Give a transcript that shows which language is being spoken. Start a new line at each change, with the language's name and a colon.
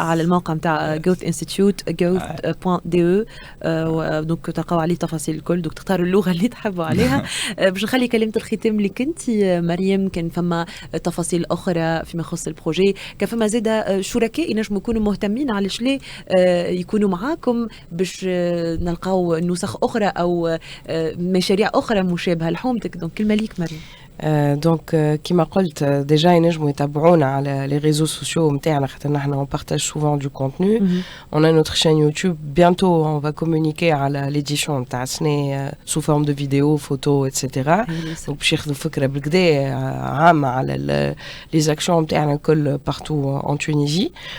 Arabic: على الموقع نتاع جوث انستيتيوت growth.de دونك تلقاو عليه تفاصيل الكل دوك تختاروا اللغه اللي تحبوا عليها باش نخلي كلمه الختام لك انت مريم كان فما تفاصيل اخرى فيما يخص البروجي كان فما زاده شركاء ينجموا يكونوا مهتمين علاش ليه يكونوا معاكم باش نلقاو نسخ اخرى او مشاريع اخرى مشابهه لحومتك دونك كلمه ليك مريم. دونك كيما قلت ديجا ينجموا يتابعونا على لي ريزو سوسيو نتاعنا خاطر نحنا
French: on partage souvent du contenu. On a notre chaîne YouTube. Bientôt on va communiquer على l'édition
Arabic: نتاع السنة
French: sous forme de vidéos, photos, etc.
Arabic: Donc باش ياخذوا فكرة بالكدا عامة على les actions نتاعنا الكل
French: partout en Tunisie.